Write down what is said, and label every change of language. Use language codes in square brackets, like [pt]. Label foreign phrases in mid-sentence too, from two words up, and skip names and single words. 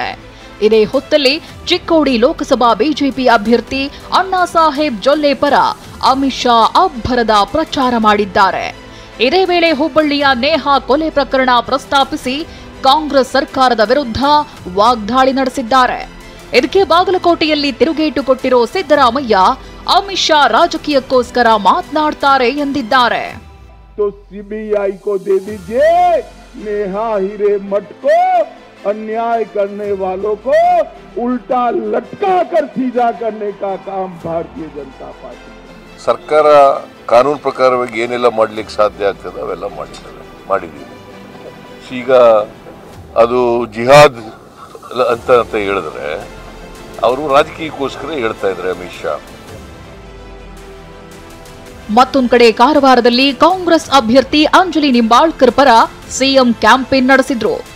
[kn] ಇದೇ ಹೊತ್ತಲ್ಲಿ ಚಿಕ್ಕೋಡಿ ಲೋಕಸಭಾ ಬಿಜೆಪಿ ಅಭ್ಯರ್ಥಿ ಅಣ್ಣಾ ಸಾಹೇಬ್ ಜೊಲ್ಲೆ ಪರ ಅಮಿತ್ ಶಾ ಅಬ್ಬರದ ಪ್ರಚಾರ ಮಾಡಿದ್ದಾರೆ. ಇದೇ ವೇಳೆ ಹುಬ್ಬಳ್ಳಿಯ ನೇಹಾ ಕೊಲೆ ಪ್ರಕರಣ ಪ್ರಸ್ತಾಪಿಸಿ ಕಾಂಗ್ರೆಸ್ ಸರ್ಕಾರದ ವಿರುದ್ಧ ವಾಗ್ದಾಳಿ ನಡೆಸಿದ್ದಾರೆ. ಇದಕ್ಕೆ ಬಾಗಲಕೋಟೆಯಲ್ಲಿ ತಿರುಗೇಟು ಕೊಟ್ಟಿರೋ ಸಿದ್ದರಾಮಯ್ಯ ಅಮಿತ್ ಶಾ ರಾಜಕೀಯಕ್ಕೋಸ್ಕರ ಮಾತನಾಡ್ತಾರೆ ಎಂದಿದ್ದಾರೆ. [hi] सीबीआई को दे दीजिए, नेहा हिरेमठ को, अन्याय करने वालों को उल्टा लटका कर सीधा करने का काम भारतीय जनता पार्टी. [kn] ಸರ್ಕಾರ ಕಾನೂನು ಪ್ರಕಾರವಾಗಿ ಏನೆಲ್ಲ ಮಾಡ್ಲಿಕ್ಕೆ ಸಾಧ್ಯ ಆಗ್ತದೆ ಅವೆಲ್ಲ ಮಾಡಿದ್ದೀವಿ. ಈಗ ಅದು ಜಿಹಾದ್ ಅಂತ ಹೇಳಿದ್ರೆ ಅವರು ರಾಜಕೀಯಕ್ಕೋಸ್ಕರ ಹೇಳ್ತಾ ಇದ್ದಾರೆ ಅಮಿತ್ ಶಾ. ಮತ್ತೊಂದು ಕಡೆ ಕಾರವಾರದಲ್ಲಿ ಕಾಂಗ್ರೆಸ್ ಅಭ್ಯರ್ಥಿ ಅಂಜಲಿ ನಿಂಬಾಳ್ಕರ್ ಪರ ಸಿಎಂ ಕ್ಯಾಂಪೇನ್ ನಡೆಸಿದ್ರು.